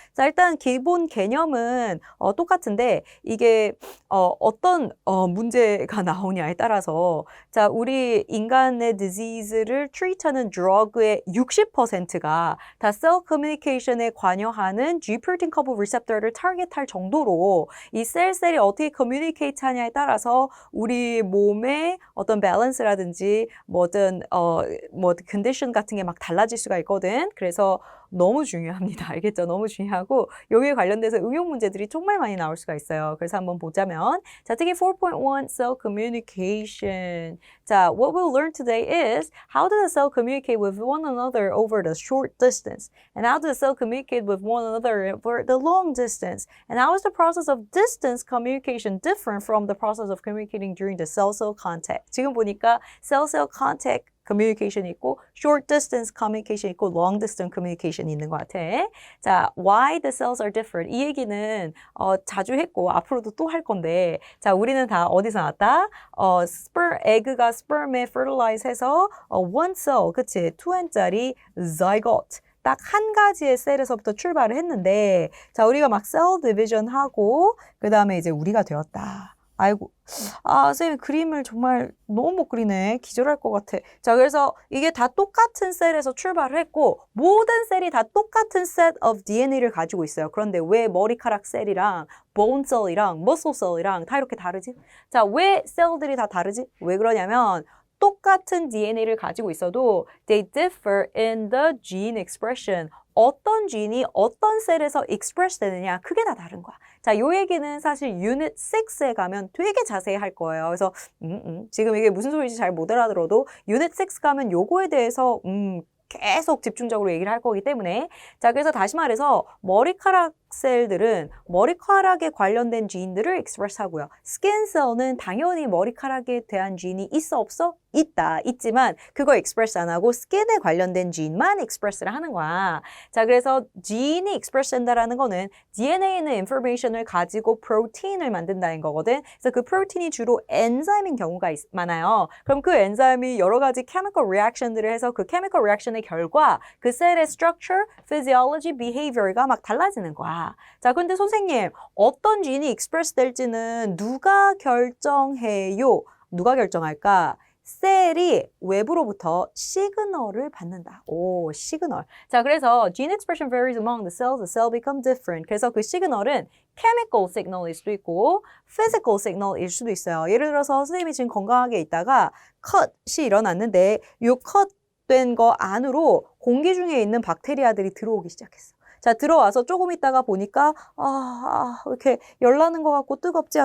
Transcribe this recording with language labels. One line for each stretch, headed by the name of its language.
Korean: 자, 일단 기본 개념은 똑같은데 이게 어떤 문제가 나오냐에 따라서 자, 우리 인간의 disease를 treat하는 drug의 60%가 다 Cell Communication에 관여하는 G-protein couple receptor를 타겟할 정도로 이 셀이 어떻게 커뮤니케이트 하냐에 따라서 우리 몸의 어떤 밸런스라든지 뭐든 컨디션 같은 게 막 달라질 수가 있거든. 그래서 너무 중요합니다. 알겠죠? 너무 중요하고 여기에 관련돼서 응용 문제들이 정말 많이 나올 수가 있어요. 그래서 한번 보자면 자, 특히 4.1 cell communication.
English: 자, what we'll learn today is how does a cell communicate with one another over the short distance? And how does a cell communicate with one another over the long distance? And how is the process of distance communication different from the process of communicating during the cell-cell contact?
Korean: 지금 보니까 cell-cell contact communication 있고 short distance communication 있고 long distance communication 있는 것 같아.
English: 자, why the cells are different?
Korean: 이 얘기는 자주 했고 앞으로도 또 할 건데 자, 우리는 다 어디서 나왔다? 에그가 sperm에 fertilize 해서 one cell, 그치? 2N짜리 zygote 딱 한 가지의 셀에서부터 출발을 했는데 자, 우리가 막 cell division 하고 그 다음에 이제 우리가 되었다. 아이고, 선생님 그림을 정말 너무 못 그리네. 기절할 것 같아. 자, 그래서 이게 다 똑같은 셀에서 출발을 했고 모든 셀이 다 똑같은 set of DNA를 가지고 있어요. 그런데 왜 머리카락 셀이랑 bone cell이랑 muscle cell이랑 다 이렇게 다르지? 자, 왜 셀들이 다 다르지? 왜 그러냐면 똑같은 DNA를 가지고 있어도
English: they differ in the gene expression.
Korean: 어떤 gene 어떤 셀에서 express 되느냐 그게 다 다른 거야. 자, 요 얘기는 사실 Unit 6에 가면 되게 자세히 할 거예요. 그래서 지금 이게 무슨 소리인지 잘 못 알아들어도 Unit 6 가면 요거에 대해서 계속 집중적으로 얘기를 할 거기 때문에 자, 그래서 다시 말해서 머리카락 셀들은 머리카락에 관련된 지인들을 express 하고요. 스킨 셀은 당연히 머리카락에 대한 지인이 있어 없어? 있지만 그거 express 안 하고 스킨에 관련된 지인만 express를 하는 거야. 자, 그래서 지인이 express 된다라는 거는 DNA는 information을 가지고 프로틴을 만든다는 거거든. 그래서 그 프로틴이 주로 엔자임인 경우가 많아요. 그럼 그 엔자임이 여러 가지 chemical reaction들을 해서 그 chemical reaction의 결과 그 셀의 structure, physiology, behavior가 막 달라지는 거야. 거야. 자, 근데 선생님, 어떤 gene express 될지는 누가 결정해요? 누가 결정할까? 셀이 외부로부터 시그널을 받는다. 오, 시그널. 자, 그래서
English: gene expression varies among the cells. The cell become different.
Korean: 그래서 그 시그널은 chemical signal일 수도 있고 physical signal일 수도 있어요. 예를 들어서 선생님이 지금 건강하게 있다가 컷이 일어났는데 요 컷된 거 안으로 공기 중에 있는 박테리아들이 들어오기 시작했어. 자, 들어와서 조금 있다가 보니까 이렇게 열나는 것 같고 뜨겁지?